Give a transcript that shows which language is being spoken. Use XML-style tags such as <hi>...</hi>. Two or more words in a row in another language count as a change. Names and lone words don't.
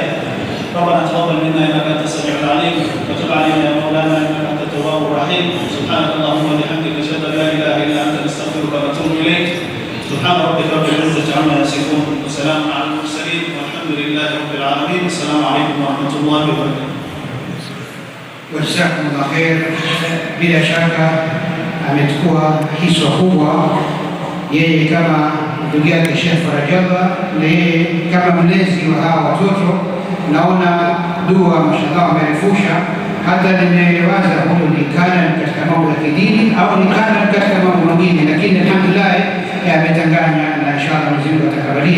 <ar>ربنا تقبل منا إنك أنت السميع العليم وتب علينا يا مولانا إنك أنت التواب الرحيم. سبحانك اللهم وبحمدك أشهد أن لا إله إلا أنت نستغفرك ونتوب إليك. سبحان ربك رب العزة عما يصفون وسلام على المرسلين والحمد لله رب العالمين. السلام عليكم ورحمة الله وبركاته. جزاكم الله خير.</ar> <sw>Bila shaka amechukua hiswa kubwa yeye kama ndugu yake Sheikh Farajallah, na yeye kama mlezi wa hawa watoto. Naona dua mashallah amerefusha, hata nimewaza huyo ni kana katika mambo ya kidini au ni kana katika mambo mengine, lakini alhamdulillah ametanganya na inshallah Mwenyezi Mungu atakabalie.</sw>